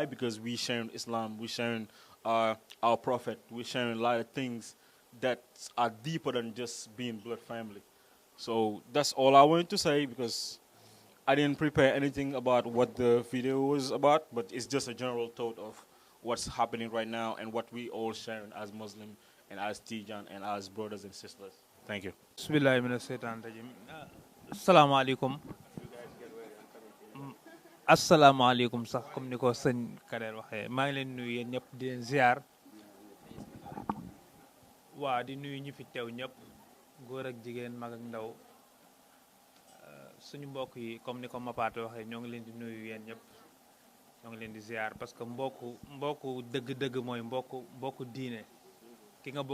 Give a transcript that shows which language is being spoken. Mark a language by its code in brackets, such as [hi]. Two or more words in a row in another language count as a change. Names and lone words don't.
[en] Because we sharing Islam, we sharing our Prophet, we sharing a lot of things that are deeper than just being blood family. So that's all I wanted to say, because I didn't prepare anything about what the video was about, but it's just a general thought of what's happening right now and what we all sharing as Muslim and as Tijan and as brothers and sisters. Thank you. [ar] بسم الله من الشيطان الرجيم. السلام عليكم. السلام عليكم [wo] sax comme niko seigne Kader waxe. Ma ngi len nuyu yeen ñep di len ziar. Wa di nuyu ñi fi tew ñep, goor ak jigen, mag ak ndaw. suñu mbokk yi comme ni ko Mapaate waxee ñoo ngi leen di nuyu yéen ñëpp ñoo ngi leen di ziar parce que mbokku dëgg-dëgg mooy mbokku diine ki nga